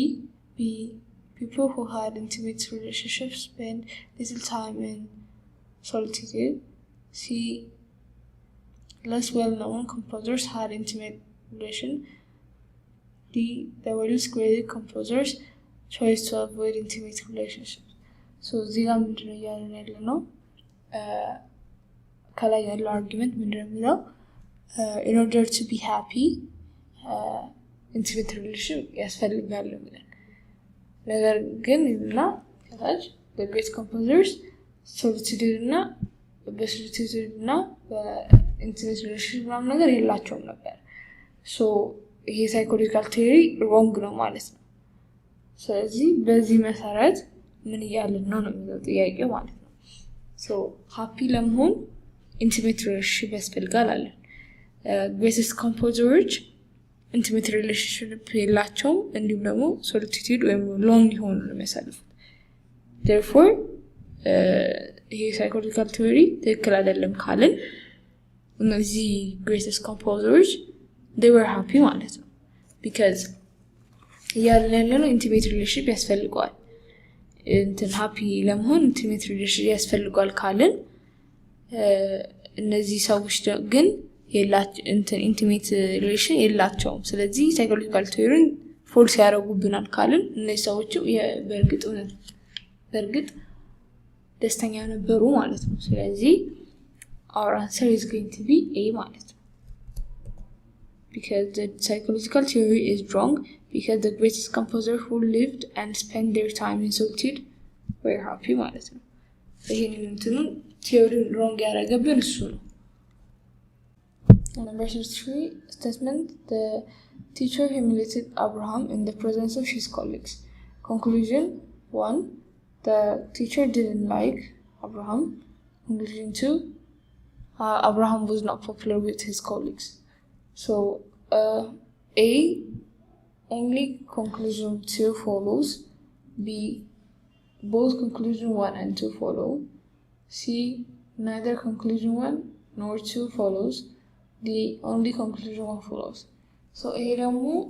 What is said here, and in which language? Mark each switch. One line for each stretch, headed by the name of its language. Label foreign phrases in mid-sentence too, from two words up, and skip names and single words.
English: B, people who had intimate relationships spent little time in solitude. C, less well-known composers had intimate relation. D, the world's greatest composers chose to avoid intimate relationships.
Amharic: So ዚጋ ምንድነው እያለን ያለ ነው ከላይ ያለው አርጊመንት ምንድነው የሚለው
English: in order to be happy intimate relation
Amharic: ያስፈልጋል የሚለን ነገር ግን እና ከታች the
English: great composers solitude
Amharic: እና በsolitude እና በ
English: intimate relation
Amharic: ምናምን ነገር የላቸውም ነበር so ይሄ
English: psychological theory
Amharic: ሮንግ ነው ማለት ነው ስለዚህ በዚህ መሰረት ምን እያልን ነው የሚለው ጥያቄው ማለት ነው
English: so happy
Amharic: ለመሆን
English: intimate relationship
Amharic: ያስፈልጋል አለ
English: greatest composers intimate relationship
Amharic: የላቸውም እንዲሁም ደግሞ solitude ወይም lonely ሆኖ ነው የሚያሳልፉት therefore ይሄ
English: psychological theory
Amharic: ትክክል አይደለም ካልን እነዚህ
English: greatest composers they were happy
Amharic: ማለት ነው because ያለነው
English: intimate relationship
Amharic: ያስፈልጋል እንትን happy ለመሆን
English: intimate relationship
Amharic: ያስፈልጋል ካልን እነዚህ ሰዎች ግን
English: intimate relation
Amharic: የላቸውም ስለዚህ
English: psychological theory
Amharic: ፎልስ ያደርጉብናል ካልን እነዚህ ሰዎች በእርግጥ ደስተኛ ነበሩ ማለት ነው ስለዚህ
English: our answer is going to be A
Amharic: ማለት
English: ነው because the psychological theory is wrong because the greatest composers who lived and spent their time in solitude were happy
Amharic: ማለት ነው ይሄንን
English: theory wrong
Amharic: ያደረገብን እሱ ነው
English: Number 3 statement the teacher humiliated Abraham in the presence of his colleagues conclusion 1 the teacher didn't like Abraham conclusion 2 Abraham was not popular with his colleagues so A only conclusion 2 follows B both conclusion 1 and 2 follow C neither conclusion 1 nor 2 follows D only conclusion 1 follows so
Amharic: ይሄ ደግሞ